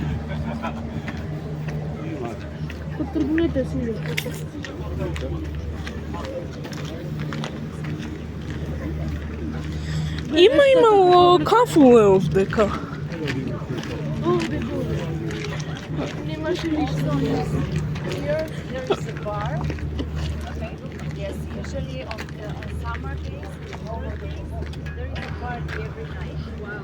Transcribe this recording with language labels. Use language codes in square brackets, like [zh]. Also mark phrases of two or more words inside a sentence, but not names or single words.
[mk] Потргнете си. Има имало кафуле овдека. Овде горе. Немаше ништо. [en] There's a bar. Okay. Yes, usually on summer days, holidays, there is a party every night. Wow.